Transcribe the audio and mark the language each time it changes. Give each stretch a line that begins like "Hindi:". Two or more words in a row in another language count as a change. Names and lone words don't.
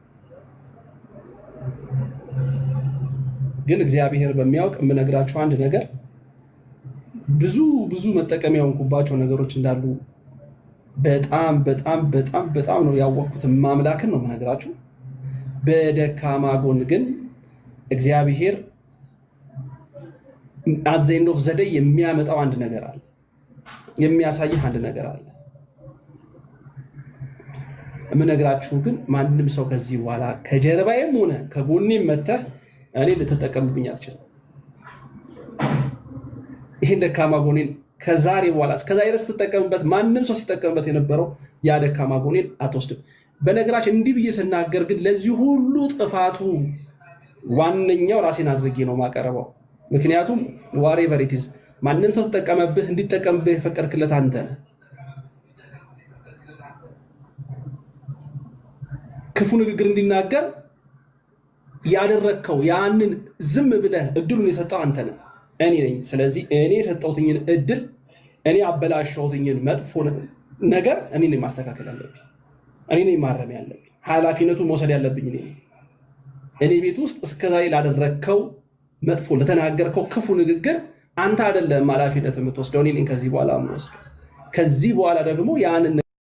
Amharic: ግን እግዚአብሔር በሚያውቅ የምነግራችሁ አንድ ነገር ብዙ መጠቀሚያ የሆንኩባቸው ነገሮች እንዳሉ በጣም ነው ያወቅኩት። ማምላክን ነው የምነግራችሁ። በደካማ ጎን ግን እግዚአብሔር
English: at the end of the day
Amharic: የሚያመጣው አንድ ነገር አለ የሚያሳይህ አንድ ነገር አለ። የምነግራችሁ ግን ማንንም ሰው ከዚህ በኋላ ከጀርባዬም ሆነ ከጎኔም መተህ እኔ ልትጠቀምብኝ አትችልም። ይሄን ደካማ ጎኔን ከዛሬ በኋላ እስከዛሬ ድረስ ተጠቀምበት ማንንም ሰው ሲጠቀምበት የነበረው ያ ደካማ ጎኔን አትወስድም። በነገራችን እንዲህ ብዬ ስናገር ግን ለዚህ ሁሉ ጥፋቱ ዋነኛው ራሴን አድርጌ ነው ማቀረበው። ምክንያቱም
English: whatever it is
Amharic: ማንንም ሰው ተጠቀመብህ እንዲጠቀምብህ ፈቀድክለት አንተ ነህ። ክፉ ንግግር እንዲናገር ያደረከው ያንን ዝም ብለህ እድሉን የሰጠው አንተ ነህ እኔ ነኝ። ስለዚህ እኔ የሰጠሁትኝን እድል እኔ አበላሽሁትኝን መጥፎ ነገር እኔ ነኝ ማስተካከል ያለብኝ እኔ ነኝ ማረም ያለብኝ ኃላፊነቱን መውሰድ ያለብኝ እኔ ነኝ። እኔ ቤት ውስጥ እስከዛሬ ላደረከው መጥፎ ለተናገርከው ክፉ ንግግር አንተ አይደለም ኃላፊነት የምትወስደው እኔ ነኝ ከዚህ በኋላ የምወስደው። ከዚህ በኋላ ደግሞ ያንን